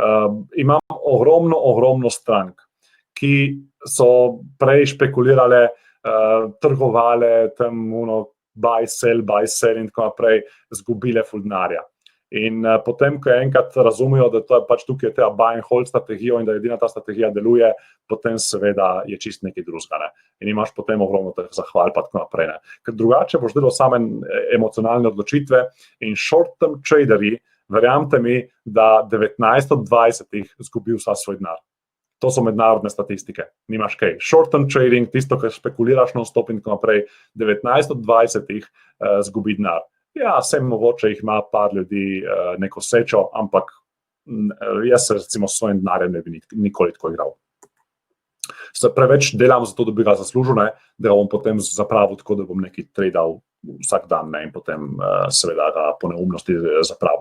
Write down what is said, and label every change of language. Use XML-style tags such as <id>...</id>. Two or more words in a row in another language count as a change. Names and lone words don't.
<sl>Imam ogromno strank, ki so prej špekulirale, trgovale tam</sl> <en>buy, sell</en> <sl>in tako naprej, zgubile ful denarja. In potem, ko enkrat razumejo, da to je pač tukaj ta</sl> <en>buy and hold</en> <sl>strategija in da edina ta strategija deluje, potem seveda je čist nekaj drugega, ne. In imaš potem ogromno teh zahval pa tako naprej, ne. Ker drugače boš delal same emocionalne odločitve in short-term traderji, verjamete mi, da 19 od 20 zgubi vsa svoj denar. To so mednarodne statistike, nimaš kaj.</sl> <en>Short-term trading,</en> <sl>tisto, kar špekuliraš non-stop in tako naprej, 19 od 20 zgubi denar. Ja, sem mogoče jih ima par ljudi neko srečo, ampak jaz se recimo s svojim denarjem ne bi nikoli tako igral. Se preveč delam zato, da bi ga zaslužil, ne, da ga bom potem zapravil tako, da bom nekaj tradal vsak dan, ne, in potem seveda ga po neumnosti zapravil.</sl>